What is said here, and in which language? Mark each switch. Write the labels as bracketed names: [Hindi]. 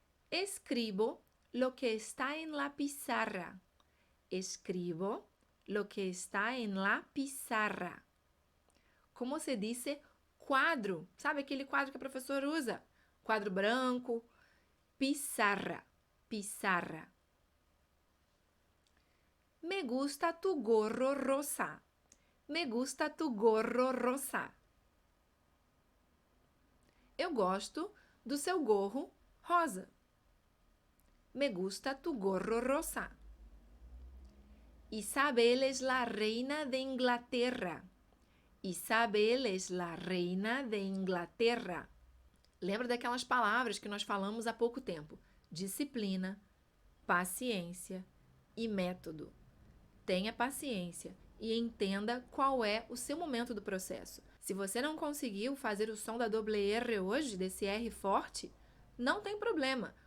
[Spanish] Escribo lo que está en la pizarra. Escribo lo que está en la pizarra. Como se dice quadro? [Portuguese] Sabe aquele quadro que a professora usa? Quadro branco. Pizarra. Pizarra. [Spanish] Me gusta tu gorro rosa. Me gusta tu gorro rosa. [Portuguese] Eu gosto do seu gorro rosa. [Spanish] Me gusta tu gorro rosa. Isabel es la reina de Inglaterra. Isabel es la reina de Inglaterra. [Portuguese] Lembra daquelas palavras que nós falamos há pouco tempo? Disciplina, paciência e método. Tenha paciência e entenda qual é o seu momento do processo. Se você não conseguiu fazer o som da doble R hoje, desse R forte, não tem problema.